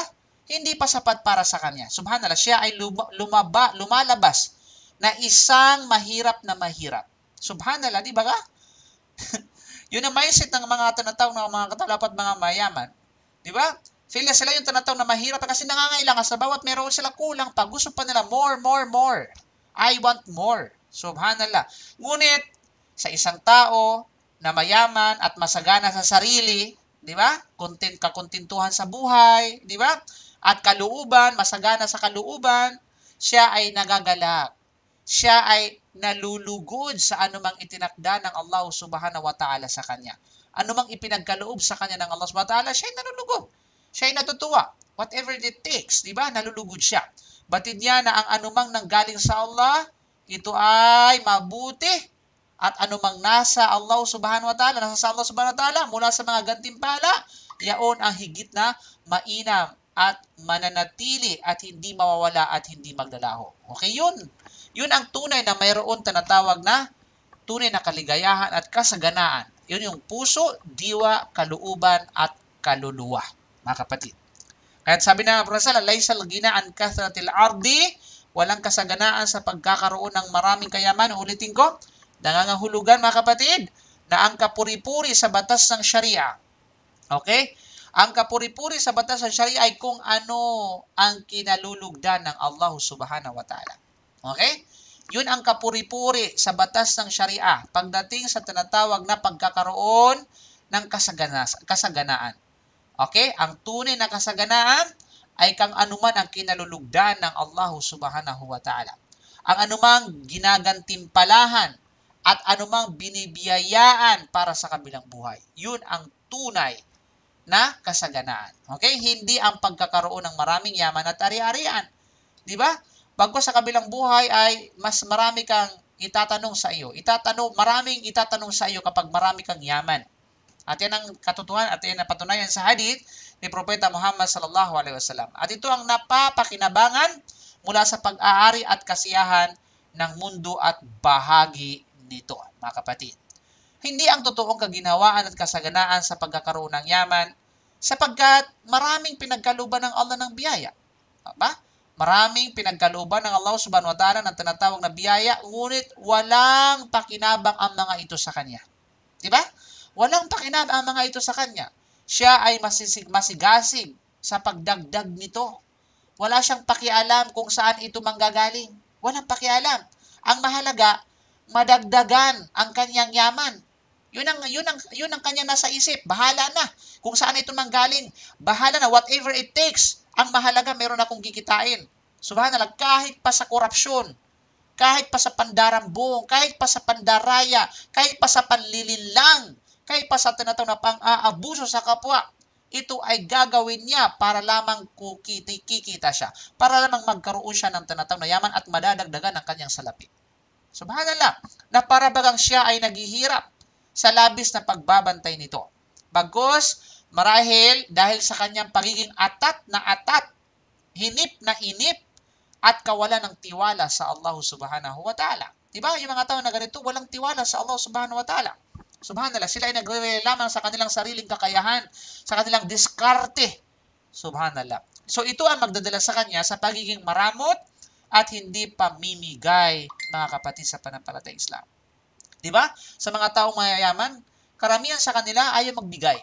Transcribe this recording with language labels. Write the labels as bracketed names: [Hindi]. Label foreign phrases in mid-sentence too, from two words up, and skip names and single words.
[Filipino] Hindi pa sapat para sa kanya. Subhanallah, siya ay lumalabas na isang mahirap na mahirap. Subhanallah, di ba ka? Yun ang mindset ng mga tinatawag ng mga katalapat, mga mayaman. Di ba? Sila yung tinatawag na mahirap kasi nangangailangan sa bawat meron sila kulang pa. Gusto pa nila [English] more, more, more. I want more. [Filipino] Subhanallah. Ngunit, sa isang tao na mayaman at masagana sa sarili, di ba? Kakontentuhan sa buhay, di ba? At kalooban, masagana sa kalooban, siya ay nagagalak. Siya ay nalulugod sa anumang itinakda ng Allah [Arabic] سبحانه وتعالى [Filipino] sa kanya. Anumang ipinagkaloob sa kanya ng Allah [Arabic] سبحانه وتعالى, [Filipino] siya ay nalulugod. Siya ay natutuwa. [English] Whatever it takes, [Filipino] di ba? Nalulugod siya. Batid niya na ang anumang nanggaling sa Allah, ito ay mabuti. At anumang nasa Allah [Arabic] سبحانه وتعالى, [Filipino] nasa sa Allah [Arabic] سبحانه وتعالى, [Filipino] mula sa mga gantimpala, yaon ang higit na mainam at mananatili at hindi mawawala at hindi maglalaho. Okay, yun. Yun ang tunay na mayroon tinatawag na tunay na kaligayahan at kasaganaan. Yun yung puso, diwa, kalooban at kaluluwa, mga kapatid. At sabi na Rasul, [Arabic] ليس الغنى عن كثرة العرض, [Filipino] walang kasaganaan sa pagkakaroon ng maraming kayaman. Ulitin ko, nangangahulugan mga kapatid, na ang kapuri-puri sa batas ng Sharia. Okay? Ang kapuri-puri sa batas ng Sharia ay kung ano ang kinalulugdan ng Allah [Arabic] سبحانه وتعالى. [Filipino] Okay? Yun ang kapuri-puri sa batas ng Sharia pagdating sa tinatawag na pagkakaroon ng kasaganaan. Okay? Ang tunay na kasaganaan ay kang anuman ang kinalulugdan ng Allah [Arabic] سبحانه وتعالى. [Filipino] Ang anumang ginagantimpalahan at anumang binibiyayaan para sa kabilang buhay. Yun ang tunay na kasaganaan. Okay? Hindi ang pagkakaroon ng maraming yaman at ari-arian. Di ba? Bago sa kabilang buhay ay mas marami kang itatanong sa iyo. Maraming itatanong sa iyo kapag marami kang yaman. At yan ang katotohanan at yan ang patunayan sa hadith ni Propeta Muhammad [Arabic] صلى الله عليه وسلم. [Filipino] At ito ang napapakinabangan mula sa pag-aari at kasiyahan ng mundo at bahagi nito, mga kapatid. Hindi ang totoong kaginhawaan at kasaganaan sa pagkakaroon ng yaman sapagkat maraming pinagkalooban ng Allah ng biyaya. Diba? Maraming pinagkalooban ng Allah [Arabic] سبحانه وتعالى [Filipino] ng tinatawag na biyaya, ngunit walang pakinabang ang mga ito sa Kanya. Diba? Walang pakinabang ang mga ito sa Kanya. Siya ay masigasig sa pagdagdag nito. Wala siyang pakialam kung saan ito manggagaling. Walang pakialam. Ang mahalaga, madagdagan ang kanyang yaman. Yun ang kanya nasa isip. Bahala na kung saan ito manggaling. Bahala na, [English] whatever it takes. [Filipino] Ang mahalaga, meron akong kikitain. Subhanallah, kahit pa sa korupsyon, kahit pa sa pandarambong, kahit pa sa pandaraya, kahit pa sa panlilinlang, kahit pa sa tinatawag na pang-aabuso sa kapwa, ito ay gagawin niya para lamang kikita siya. Para lamang magkaroon siya ng tinatawag na yaman at madadagdagan ang kanyang salapi. Subhanallah, na para bagang siya ay naghihirap sa labis na pagbabantay nito. Bagos, marahil dahil sa kanyang pagiging atat na atat, hinip na inip, at kawalan ng tiwala sa Allah [Arabic] سبحانه وتعالى. [Filipino] Diba? Yung mga tao na ganito, walang tiwala sa Allah [Arabic] سبحانه وتعالى. [Filipino] Subhanallah, sila ay nagre-rely lamang sa kanilang sariling kakayahan, sa kanilang diskarte. Subhanallah. So ito ang magdadala sa kanya sa pagiging maramot at hindi pamimigay, mga kapatid sa pananampalatayang Islam. Diba? Sa mga taong mayayaman, karamihan sa kanila ayaw magbigay.